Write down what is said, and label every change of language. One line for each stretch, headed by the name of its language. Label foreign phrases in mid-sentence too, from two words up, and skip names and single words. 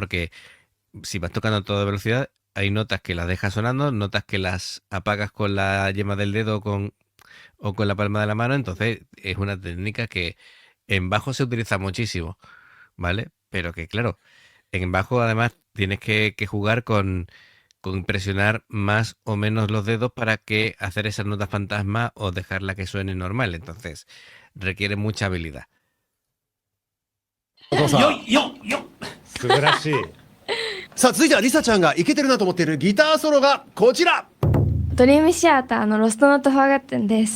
Spanish: Porque si vas tocando a toda velocidad, hay notas que las dejas sonando, notas que las apagas con la yema del dedo o con la palma de la mano, entonces es una técnica que en bajo se utiliza muchísimo, ¿vale? Pero que claro, en bajo además tienes que jugar con presionar más o menos los dedos para que hacer esas notas fantasma o dejarla que suene normal, entonces requiere mucha habilidad.
Japanese: お父さんよいよいよ素晴らしい。さあ続いてはリサちゃんがイケてるなと思っているギターソロがこちら。ドリームシアターのロストノートフォーガッテンです。